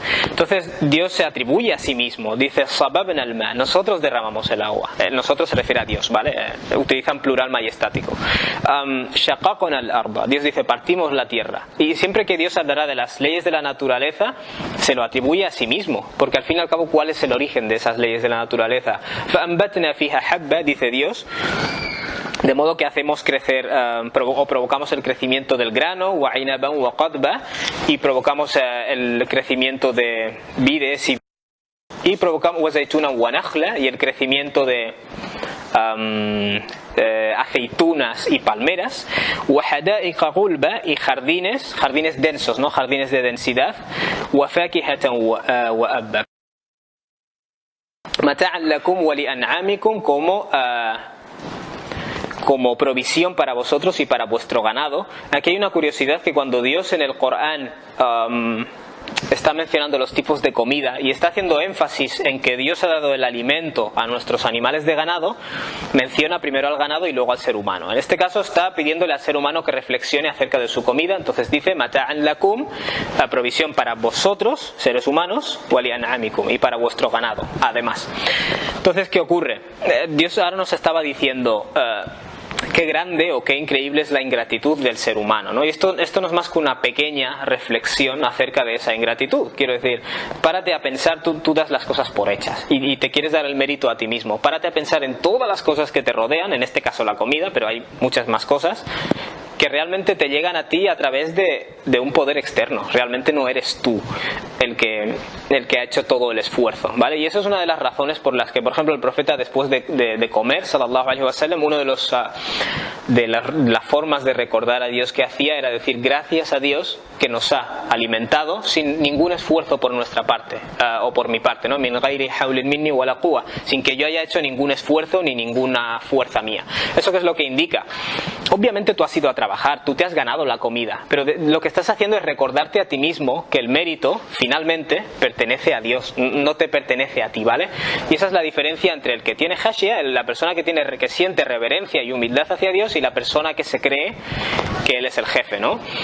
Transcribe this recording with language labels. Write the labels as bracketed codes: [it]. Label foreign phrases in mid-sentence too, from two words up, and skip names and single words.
[es] Entonces Dios se atribuye a sí mismo, dice [ar] صببنا الماء, [es] nosotros derramamos el agua. Nosotros se refiere a Dios, ¿vale? Utilizan plural majestático. [ar] شققنا الأرض, [es] Dios dice partimos la tierra. Y siempre que Dios hablará de las leyes de la naturaleza, se lo atribuye a sí mismo, porque al fin y al cabo, ¿cuál es el origen de esas leyes de la naturaleza? [ar] فَأَنْبَتْنَا فِيهَا حَبًّا, [es] dice Dios, de modo que hacemos crecer o provocamos el crecimiento del grano, [ar] وَعِنَبًا وَقَضْبًا, [es] y provocamos el crecimiento de vides y provocamos [ar] وَزَيْتُونًا وَنَخْلًا, [es] y el crecimiento de aceitunas y palmeras, [ar] وَحَدَائِقَ غُلْبًا, [es] y jardines densos, ¿no? Jardines de densidad, [ar] وَفَاكِهَةً وَأَبًّا, مَتَاعًا لَكُمْ وَلِأَنْعَامِكُمْ, [es] como provisión para vosotros y para vuestro ganado. Aquí hay una curiosidad, que cuando Dios en el Corán está mencionando los tipos de comida y está haciendo énfasis en que Dios ha dado el alimento a nuestros animales de ganado, menciona primero al ganado y luego al ser humano. En este caso está pidiéndole al ser humano que reflexione acerca de su comida. Entonces dice [ar] متاعا لكم, [es] la provisión para vosotros, seres humanos, [ar] ولأنعامكم, [es] y para vuestro ganado, además. Entonces, ¿qué ocurre? Dios ahora nos estaba diciendo qué grande o qué increíble es la ingratitud del ser humano, ¿no? Y esto no es más que una pequeña reflexión acerca de esa ingratitud. Quiero decir, párate a pensar, tú das las cosas por hechas y te quieres dar el mérito a ti mismo. Párate a pensar en todas las cosas que te rodean, en este caso la comida, pero hay muchas más cosas que realmente te llegan a ti a través de un poder externo. Realmente no eres tú el que ha hecho todo el esfuerzo, ¿vale? Y eso es una de las razones por las que, por ejemplo, el profeta, después de comer, [ar] صلى الله عليه وسلم, [es] uno de las formas de recordar a Dios que hacía era decir gracias a Dios que nos ha alimentado sin ningún esfuerzo por nuestra parte, o por mi parte, ¿no? [ar] من غير حول مني ولا قوة, [es] sin que yo haya hecho ningún esfuerzo ni ninguna fuerza mía. ¿Eso qué es lo que indica? Obviamente tú has ido a trabajar, tú te has ganado la comida, pero lo que estás haciendo es recordarte a ti mismo que el mérito finalmente pertenece a Dios, no te pertenece a ti, ¿vale? Y esa es la diferencia entre el que tiene hashia, la persona que siente reverencia y humildad hacia Dios, y la persona que se cree que Él es el jefe, ¿no?